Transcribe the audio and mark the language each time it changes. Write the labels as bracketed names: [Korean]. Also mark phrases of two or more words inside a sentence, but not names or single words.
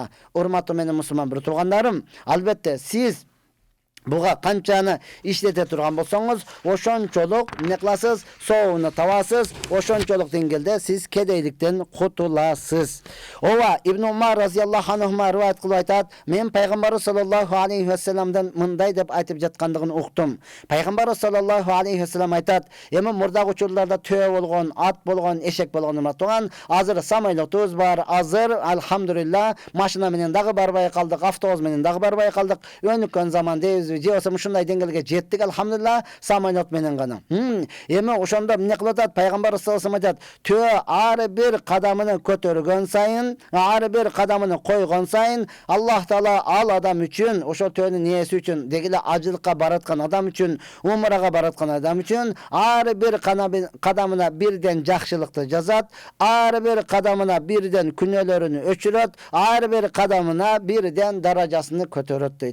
[Kyrgyz] Урматтуу менин мусулман бир туугандарым, албетте сиз Буга канчаны иштете турган болсоңуз, ошончолук эмне кыласыз? Сооуну табасыз. Ошончолук деңгээлде сиз кедейликтен кутуласыз. Ооба Ибн Умар [Arabic] رضي الله عنه [Kyrgyz] риваят кылып айтат, мен пайгамбар [Arabic] صلى الله عليه وسلم-дан [Kyrgyz] мындай деп айтып жаткандыгын уктум. Пайгамбар [Arabic] صلى الله عليه وسلم [Kyrgyz] айтат, эми мурдагы учурларда төө болгон, ат болгон, эшек болгон турган, азыр самолетубуз бар, азыр алхамдулилла машина менен дагы барбай калдык, автобус менен дагы барбай калдык. Өнүккөн заман дейбиз, же болсо ушундай деңгээлге жеттик алхамдулилла самолет менен гана. Эми ошондо эмне кылып атат? Пайгамбар [Arabic] صلى الله عليه وسلم [Kyrgyz] айтат, төө ар бир кадамын көтөргөн сайын, ар бир кадамын койгон сайын Аллах Таала ал адам үчүн, ошо төөнүн ээси үчүн, дегеле ажылыкка бараткан адам үчүн, умрага бараткан адам үчүн ар бир кадамына бирден жакшылыкты жазат, ар бир кадамына бирден күнөөлөрүн өчүрөт, ар бир кадамына бирден даражасын көтөрөт дейт.